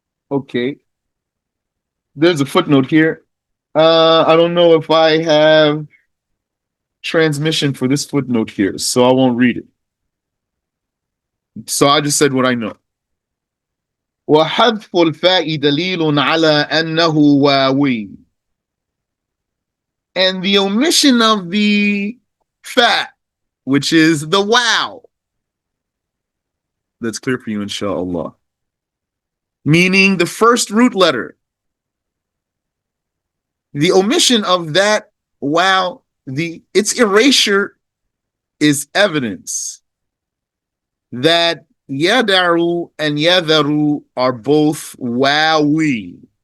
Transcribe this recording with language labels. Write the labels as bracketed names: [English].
[English] Okay. There's a footnote here. I don't know if I have transmission for this footnote here, so I won't read it. So I just said what I know. [Arabic] وحذف الفاء دليل على أنه واوي. [English] And the omission of the fa, which is the wow. That's clear for you, inshallah. Meaning the first root letter. The omission of that wow, its erasure is evidence that yadaru and yadaru are both wawi.